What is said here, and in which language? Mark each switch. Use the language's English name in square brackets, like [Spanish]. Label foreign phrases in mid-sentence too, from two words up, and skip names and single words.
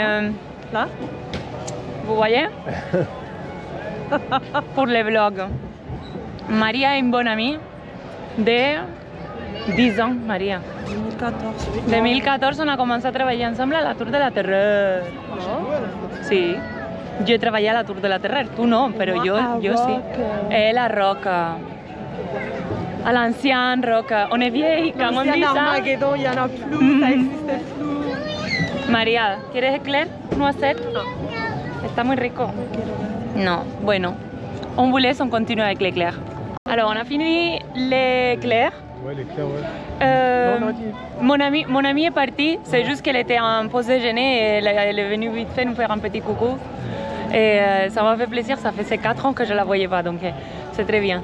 [French] Là? vous voyez? Pour le vlog. Maria est une bonne amie de 10 ans, Maria. 2014. 2014 on a commencé a treballar ensemble a la Tour de la Terreur. [Catalan] Sí. Jo he treballat a la Tour de la Terreur, tu no, però jo sí. La Roca. [French] À l'ancien Roca. On est vieille, quand on dit ça. Armageddon, il y en a plus, ça existe plus. [Spanish] María, ¿quieres eclair? ¿Noisette? No. Está muy rico. No, bueno. [French] On vous laisse, on continue avec l'éclair. Alors, on a fini l'éclair. Ouais, l'éclair, ouais. Mon amie est partie, c'est juste qu'elle était en pause déjeuner et elle est venue vite fait nous faire un petit coucou. Et ça m'a fait plaisir, ça fait 4 ans que je ne la voyais pas, donc c'est très bien.